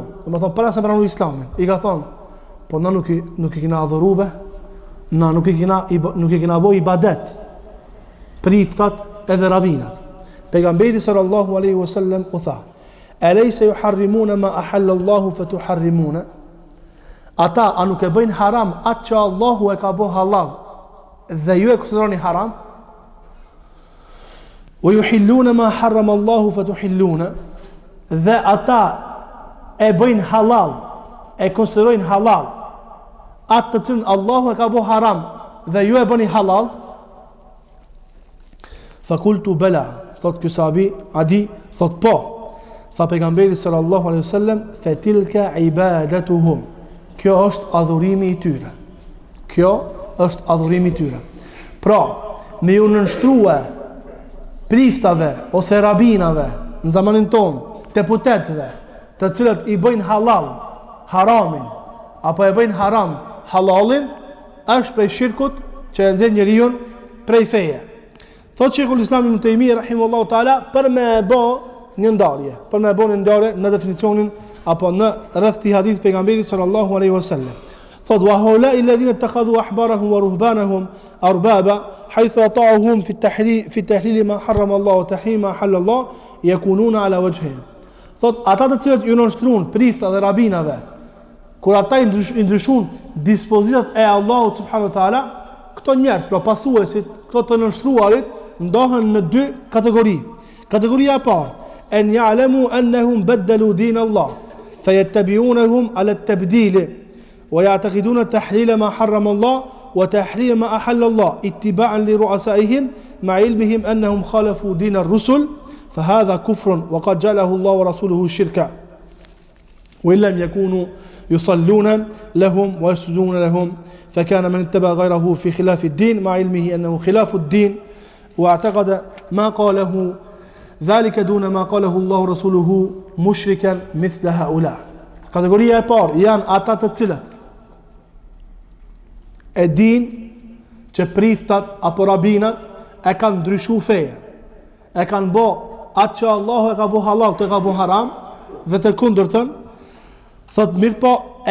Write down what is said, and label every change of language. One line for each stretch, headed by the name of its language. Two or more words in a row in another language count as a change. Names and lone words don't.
Albanian: Do të thonë para se pranoi Islamin, i ka thonë, po na nuk i kena adhuruar, na nuk i kena bëu ibadet priftat edhe rabinat.
Arabic: Pejgamberi صلى الله عليه وسلم
Albanian: u tha:
Arabic: "أليس يحرمون ما أحل الله فتحرمون?"
Albanian: Ata a nuk e bëjnë haram atë që Allahu e ka bërë halal dhe ju e konsideroni haram?
Arabic: ويحلون ما حرم الله فتحلون?
Albanian: Dhe ata e bëjnë halal, e konsiderojnë halal atë të cilën Allahu e ka bërë haram dhe ju e bëni halal?
Arabic: فقلت بلى,
Albanian: thot ky sahabi Adi, thot po. Tha pejgamberi
Arabic: صلى الله عليه وسلم, فتلك عبادتهم.
Albanian: Kjo është adhurimi i tyre. Kjo është adhurimi i tyre. Pra, me ju nënshtrua priftave ose rabinave në zamanin ton, deputetëve, të cilët i bëjnë halal haramin apo e bëjnë haram halalin, është prej shirkut që e nxjerr njeriu prej feje. Thot Sheikhul Islam Ibn Taymiyyah
Arabic: رحمه الله تعالى
Albanian: për me bë një ndarje, në definicionin apo në rreth të hadith pejgamberit
Arabic: صلى الله عليه وسلم. Thot وهؤلاء الذين اتخذوا أحبارهم ورهبانهم أربابا حيث أطاعوهم في تحليل ما حرم الله وتحريم ما أحل الله يكونون على وجهين.
Albanian: Thot ata të cilët ju nënshtrun prifta dhe rabinave, kur ata i ndryshun dispozitat e Allahut
Arabic: سبحانه وتعالى,
Albanian: këto njerëz, pra pasuesit, këto të nënshtruarit, ndohen në dy kategori. Kategoria e parë,
Arabic: أن يعلموا أنهم بدلوا دين الله فيتبعونهم على التبديل ويعتقدون تحليل ما حرم الله وتحريم ما أحل الله اتباعا لرؤسائهم مع علمهم أنهم خالفوا دين الرسل فهذا كفر وقد جعله الله ورسوله شركا وإن لم يكونوا يصلون لهم ويسجدون لهم فكان من اتبع غيره في خلاف الدين مع علمه أنه خلاف الدين واعتقد ما قاله ذلك دون ما قاله الله ورسوله مشركا مثل هؤلاء.
Albanian: Kategoria e parë janë ata të cilët e din që priftat apo rabinat e kanë ndryshuar feje, e kanë bë atë që Allahu e ka bu halal të ka bu haram dhe të kundërtën, thot mirë po e